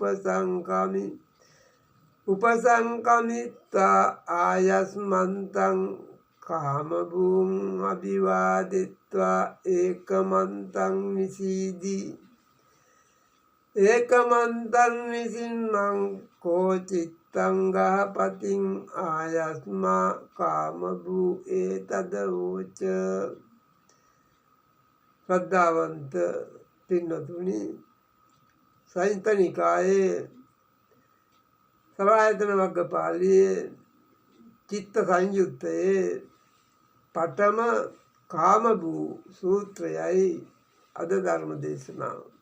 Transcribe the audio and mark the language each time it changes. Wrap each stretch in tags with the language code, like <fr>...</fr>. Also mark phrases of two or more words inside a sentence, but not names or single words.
<pi>උපසංකමිත්වා ආයස්මන්තං කාමභූං අභිවාදිත්වා ඒකමන්තං නිසීදී ඒකමන්තං නිසින්නං කෝ චිත්තං ගාපතිං ආයස්මා කාමභූ ඒතද වූච.</pi> <si>ශ්‍රද්ධාවන්ත පින්නතුනි, සංයුත්ත නිකායේ සලායතන වග්ගපාළියේ චිත්ත සංයුත්තයේ පඨම කාමභූ සූත්‍රයයි අද ධර්ම දේශනාව.</si>